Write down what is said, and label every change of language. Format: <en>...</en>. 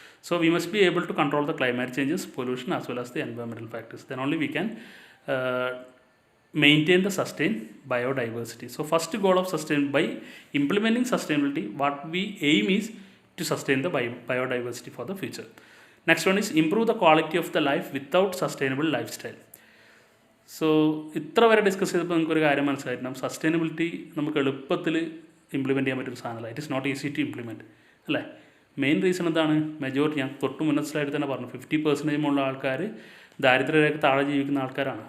<en>So we must be able to control the climate changes, pollution as well as the environmental factors. Then only we can maintain the sustained biodiversity. So first goal of by implementing sustainability, what we aim is to sustain the biodiversity for the future. Next one is improve the quality of the life without sustainable lifestyle.</en> <ml>So ഇത്ര വരെ discuss ചെയ്തപ്പോൾ നമുക്കൊരു കാര്യം മനസ്സിലായിട്ടുണ്ടാകും, sustainability നമുക്ക് എളുപ്പത്തിൽ implement ചെയ്യാൻ പറ്റുന്ന സാധനമല്ല.</ml> <en>it is not easy to implement</en> <ml>അല്ലേ. മെയിൻ റീസൺ എന്താണ്? മെജോറിറ്റി ഞാൻ തൊട്ട് മുന്നത്തെ സ്ലൈഡിൽ തന്നെ പറഞ്ഞു, 50% ഉള്ള ആൾക്കാർ ദാരിദ്ര്യരേഖ താഴെ ജീവിക്കുന്ന ആൾക്കാരാണ്.</ml>